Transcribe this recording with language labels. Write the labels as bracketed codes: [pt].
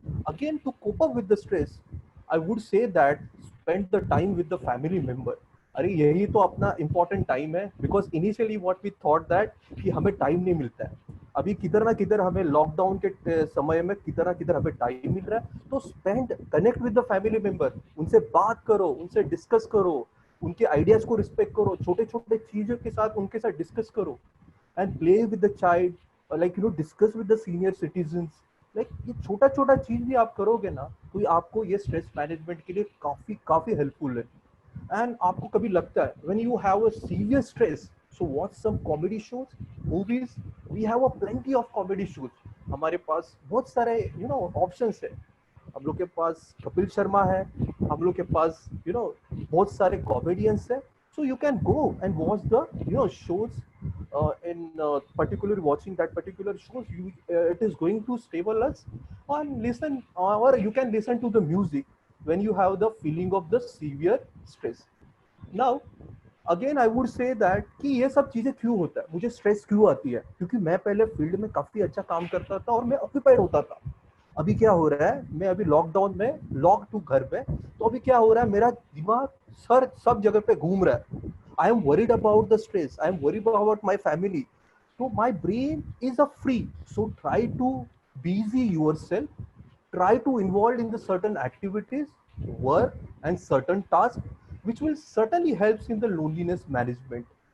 [en] Again, to cope up with the stress, I would say that spend the time with the family member. [hi] अरे यही तो अपना important time है, because initially what we thought that कि हमें time नहीं मिलता है, अभी किधर ना किधर हमें लॉकडाउन के समय में किधर ना किधर हमें टाइम मिल रहा है। तो spend, connect with the family member, उनसे बात करो, उनसे डिस्कस करो, उनके आइडियाज को रिस्पेक्ट करो, छोटे छोटे चीजों के साथ उनके साथ डिस्कस करो, and play with the child, like discuss with the senior citizens. Like ये छोटा छोटा चीज भी आप करोगे ना, तो आपको ये स्ट्रेस मैनेजमेंट के लिए काफी काफी हेल्पफुल है। [en] And आपको कभी लगता है when you have a severe stress, so watch some comedy shows, movies, we have a plenty of comedy shows. हमारे पास बहुत सारे ऑप्शंस है, हम लोग के पास कपिल शर्मा है, हम लोग के पास बहुत सारे कॉमेडियंस है, so you can go and watch the shows, in particularly watching that particular shows, it is going to stable us, and listen, or you can listen to the music when you have the feeling of the severe stress. [hi] Now again I would say that कि ये सब चीजें क्यों होता है, मुझे stress क्यों आती है, क्योंकि मैं पहले फील्ड में काफी अच्छा काम करता था और मैं ऑक्यूपाइड होता था। अभी क्या हो रहा है, मैं अभी लॉकडाउन में लॉक टू घर पे, तो अभी क्या हो रहा है, मेरा दिमाग सर सब जगह पे घूम रहा है। [en] I am worried about the stress, I am worried about my family, तो my brain is a free. So try to busy yourself, try to involve in the certain activities, work and certain tasks which will certainly helps in the loneliness management.